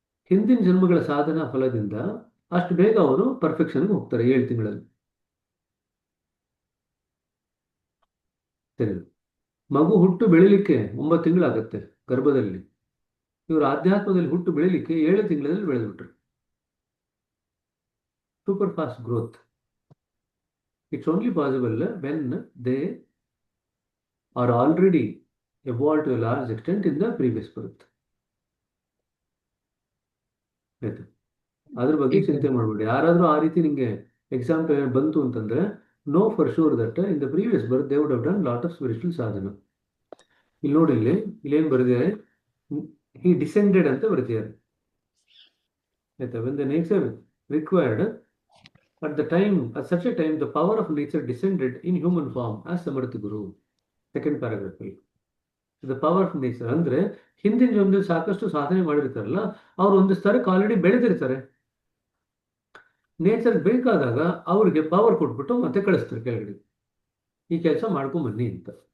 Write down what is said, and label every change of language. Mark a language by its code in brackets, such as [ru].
[kn] ಹಿಂದಿನ ಜನ್ಮಗಳ ಸಾಧನಾ ಫಲದಿಂದ ಅಷ್ಟು ಬೇಗ ಅವರು ಪರ್ಫೆಕ್ಷನ್ಗೆ ಹೋಗ್ತಾರೆ 7 ತಿಂಗಳಲ್ಲಿ. ಸರಿ, ಮಗು ಹುಟ್ಟು ಬೆಳಿಲಿಕ್ಕೆ 9 ತಿಂಗಳಾಗತ್ತೆ ಗರ್ಭದಲ್ಲಿ. ಇವರು ಆಧ್ಯಾತ್ಮದಲ್ಲಿ ಹುಟ್ಟು ಬೆಳಿಲಿಕ್ಕೆ 7 ತಿಂಗಳಲ್ಲಿ ಬೆಳೆದ್ಬಿಟ್ರು. [en] Super fast growth. It's only possible when they are already evolved to a large extent in the previous birth. [kn] ಆಯ್ತು, ಅದ್ರ ಬಗ್ಗೆ ಈಗ ಚಿಂತೆ ಮಾಡಬೇಡಿ. ಯಾರಾದರೂ ಆ ರೀತಿ ನಿಮಗೆ ಎಕ್ಸಾಂಪಲ್ ಬಂತು ಅಂತಂದ್ರೆ [en] Know for sure that in the previous birth they would have done lot of spiritual sadhana. [kn] ಇಲ್ಲಿ ನೋಡಿ, ಇಲ್ಲೇನು ಬರೆದಿದ್ದಾರೆ, [en] he descended [kn] ಅಂತ ಬರೆದಿದ್ದಾರೆ. [en] ಆಯ್ತಾ, when the nature required at the time, at such a time, the power of nature descended in human form as Samarthi Guru. Second paragraph. The power of nature [kn] ಅಂದ್ರೆ ಹಿಂದಿನ ಜನ್ಮದಲ್ಲಿ ಸಾಕಷ್ಟು ಸಾಧನೆ ಮಾಡಿರ್ತಾರಲ್ಲ, ಅವ್ರು ಒಂದು ಸ್ತರಕ್ಕೆ ಆಲ್ರೆಡಿ ಬೆಳೆದಿರ್ತಾರೆ. ನೇಚರ್ ಬೇಕಾದಾಗ ಅವ್ರಿಗೆ ಪವರ್ ಕೊಟ್ಬಿಟ್ಟು ಮತ್ತೆ ಕಳಿಸ್ತಾರೆ ಕೆಳಗಡೆ, ಈ ಕೆಲಸ ಮಾಡ್ಕೊಂಡ್ ಬನ್ನಿ ಅಂತ.